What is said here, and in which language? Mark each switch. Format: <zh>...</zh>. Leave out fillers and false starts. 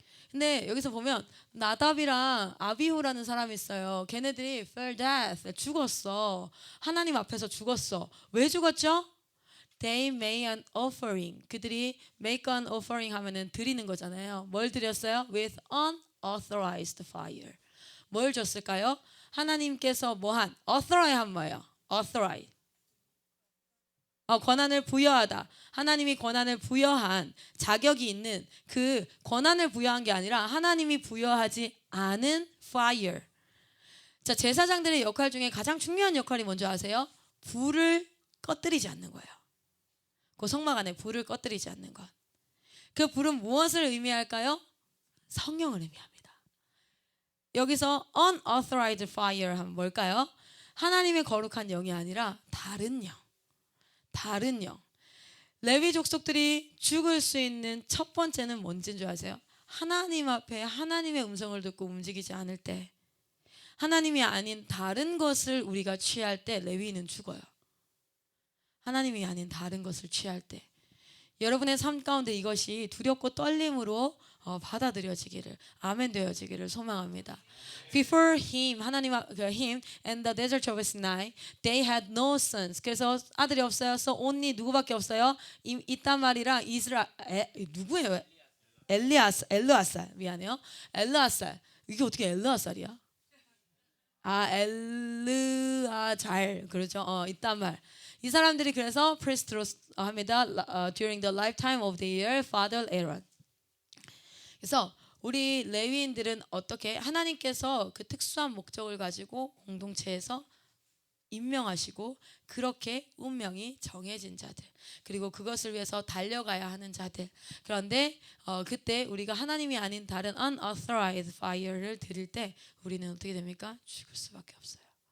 <ko>근데 여기서 보면 나답이랑 아비후라는 사람이 있어요. 걔네들이</ko> <en>fell death</en> <ko>죽었어. 하나님 앞에서 죽었어. 왜 죽었죠?</ko> <en>They made an offering.</en> <ko>그들이</ko> <en>make an offering</en> <ko>하면은 드리는 거잖아요. 뭘 드렸어요?</ko> <en>With unauthorized fire.</en> <ko>뭘 줬을까요? 하나님께서 뭐한 authorize 한 뭐예요? authorize. 권한을 부여하다. 하나님이 권한을 부여한 자격이 있는 그 권한을 부여한 게 아니라 하나님이 부여하지 않은 fire. 자, 제사장들의 역할 중에 가장 중요한 역할이 뭔지 아세요? 불을 꺼뜨리지 않는 거예요. 그 성막 안에 불을 꺼뜨리지 않는 것. 그 불은 무엇을 의미할까요? 성령을 의미합니다. 여기서</ko> <en>unauthorized fire</en> <ko>하면 뭘까요? 하나님의 거룩한 영이 아니라 다른 영. 레위 족속들이 죽을 수 있는 첫 번째는 뭔지인 줄 아세요? 하나님 앞에 하나님의 음성을 듣고 움직이지 않을 때, 하나님이 아닌 다른 것을 우리가 취할 때 레위인은 죽어요. 하나님이 아닌 다른 것을 취할 때 여러분의 삶 가운데 이것이 두렵고 떨림으로 받아들여지기를 아멘 되어지기를 소망합니다.</ko> <en>Before him 하나님 him and the desert of Sinai they had no sons.</en> <ko>그래서 아들이 없어요.</ko> <en>So only</en> <ko>누구밖에 없어요? 이딴 말이랑 누구예요? 엘르아살 미안해요. 엘르아살 이게 어떻게 엘르아살이야? 엘르아잘 그렇죠. 이딴 말. 이 사람들이 그래서 priest로 합니다.</ko> <en>During the lifetime of their father Aaron.</en> <ko>그래서 우리 레위인들은 어떻게 하나님께서 그 특수한 목적을 가지고 공동체에서 임명하시고 그렇게 운명이 정해진 자들 그리고 그것을 위해서 달려가야 하는 자들. 그런데 그때 우리가 하나님이 아닌 다른</ko> <en>unauthorized fire</en> <ko>를 드릴 때 우리는 어떻게 됩니까? 죽을 수밖에 없어요.</ko>